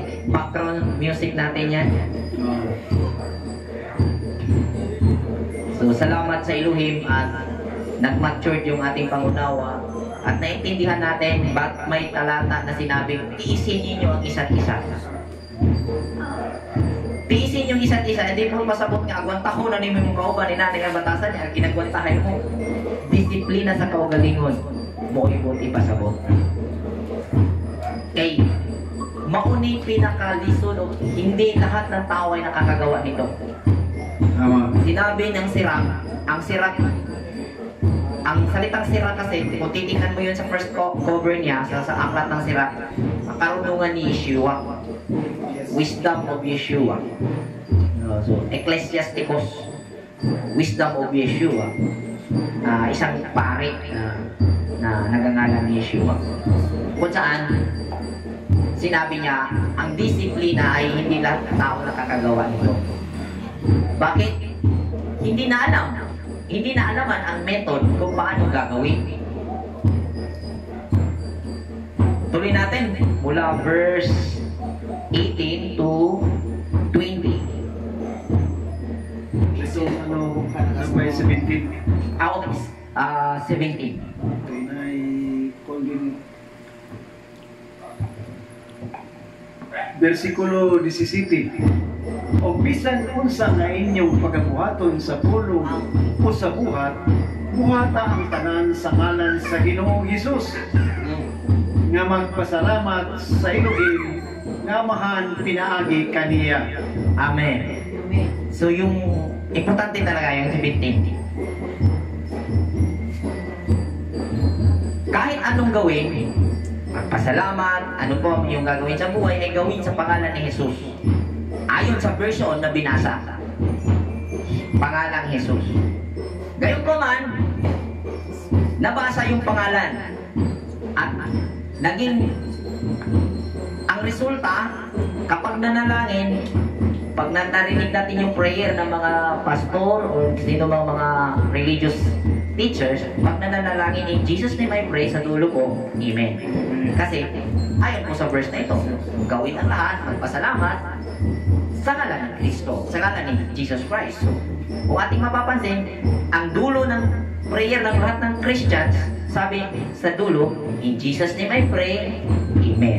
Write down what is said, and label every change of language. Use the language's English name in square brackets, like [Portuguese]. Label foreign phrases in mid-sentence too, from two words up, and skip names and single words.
[English] Background music [Filipino] natin yan. So, salamat sa Elohim at nag-matured yung ating pangunawa at naintindihan natin ba't may talata na sinabing tiisin ninyo ang isa't isa. [Cebuano] Tiisin yung isa't isa, hindi mo masabot nga agwantaho na ni mong kauban ni nanay ang batasan niya, ginagwantahan mo. Disiplina sa kaugalingon mo ibuti pasabot. Kay mauni pinakalisod, [Filipino] hindi lahat ng tao ay nakakagawa nito. Sinabi ng Sirach, ang salitang Sirach kasi, kung titingnan mo yun sa [English] first cover [Filipino] niya, sa aklat ng Sirach, ang karunungan ni Yeshua, [English] wisdom of Yeshua. So, Ecclesiasticus, wisdom of Yeshua, [Filipino] isang pari na nagangalan ni Yeshua. Kung saan, sinabi niya, ang disiplina ay hindi lahat ng tao nakakagawa nito. Bakit? Hindi na alaman ang method kung paano gagawin. Tuloy natin mula verse 18 to 20. So, ano ba yung 17? Okay. 17. Versikulo 17. [Cebuano] O bisan unsa nga inyong pagabuhaton sa pulong o sa buhat, buhata ang tanan sa ngalan sa Ginoong Hesus, nga magpasalamat sa Elohim nga mahan pinaagi kaniya. [Filipino] Amen. So yung importante talaga yung 17. Kahit anong gawin, magpasalamat, ano po yung gagawin sa buhay ay gawin sa pangalan ni Jesus. Ayon sa version na binasa, pangalang Jesus. Gayon ko man, nabasa yung pangalan at naging ang resulta kapag nanalangin, pag narinig natin yung prayer ng mga pastor o sino bang mga religious teachers, pag nanalangin [English] in Jesus name I pray, [Filipino] sa dulo po, Amen. Kasi ayon po sa verse na ito, gawin ang lahat, magpasalamat sa ngalan ng Kristo, sa ngalan ni Jesus Christ. So, kung ating mapapansin, ang dulo ng prayer ng lahat ng Christians, sabi sa dulo, [English] in Jesus name I pray, [Filipino] Amen.